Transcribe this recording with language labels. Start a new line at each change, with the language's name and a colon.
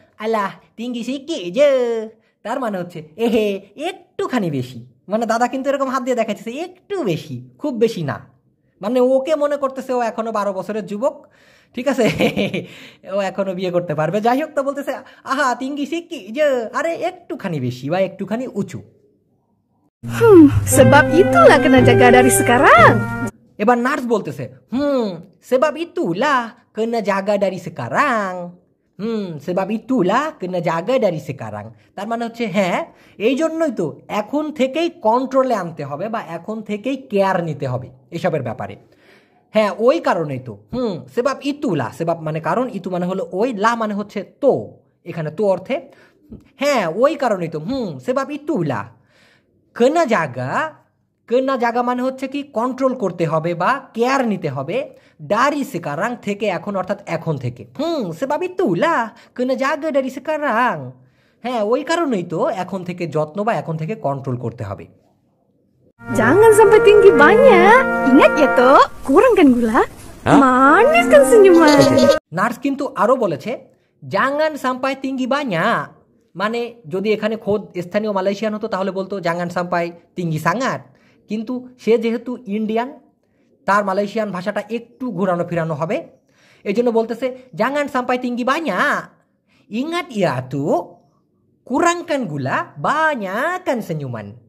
Malay: আলাহ তিঙ্গি সিকি যে,
Bangla: তার মানে হচ্ছে এহে একটুখানি বেশি, মানে দাদা কিন্তু এরকম হাত দিয়ে দেখাচ্ছে একটু বেশি, খুব বেশি না, মানে ওকে মনে করতেছে ও এখনো 12 বছরের যুবক, ঠিক আছে, ও এখনো বিয়ে করতে পারবে। যাই হোক, তো বলতেছে
Malay: আহা তিঙ্গি সিকি যে,
Bangla: আরে একটুখানি বেশি বা একটুখানি উঁচু।
Malay: Sebab itulah kena jaga dari sekarang.
Bangla: এবার নার্স বলতেছে
Malay: sebab itulah kena jaga dari sekarang. sebab itulah kena jaga dari sekarang.
Bangla: তার মানে হচ্ছে হ্যাঁ, এই জন্যই তো এখন থেকেই কন্ট্রোলে আনতে হবে বা এখন থেকেই কেয়ার নিতে হবে এসবের ব্যাপারে। হ্যাঁ, ওই কারণেই তো সেবাব ইতুলা, সেবাব মানে কারণ, ইতু মানে হলো ওই, লা মানে হচ্ছে তো, এখানে তো অর্থে হ্যাঁ ওই কারণেই তো সেবাব ইতুলা কেনা জাগা, কেনা জাগা মানে হচ্ছে কি কন্ট্রোল করতে হবে বা কেয়ার নিতে হবে, ডারি সেকারাং থেকে এখন, অর্থাৎ এখন থেকে।
Malay: সেবাব ইতুলা কেনা জাগা ডারি সেকারাং,
Bangla: হ্যাঁ ওই কারণেই তো এখন থেকে যত্ন বা এখন থেকে কন্ট্রোল করতে হবে।
Malay: Jangan sampai tinggi banyak. Ingat ya, Tok. Kurangkan gula. Manis kan senyuman.
Bangla: Nurse কিন্তু আরও বলেছে জাঙ্গান সাম্পাই তিঙ্গি বাña, মানে যদি এখানে খোদ স্থানীয় মালয়েশিয়ান হতো তাহলে বলতো জাঙ্গান সাম্পাই তিঙ্গি সাঙ্গাত, কিন্তু সে যেহেতু ইন্ডিয়ান তার মালয়েশিয়ান ভাষাটা একটু ঘোরানো ফিরানো হবে, এই জন্য বলতেছে জাঙ্গান সাম্পাই তিঙ্গি বাña,
Malay: ingat ya tuh kurangkan gula banyakan senyuman।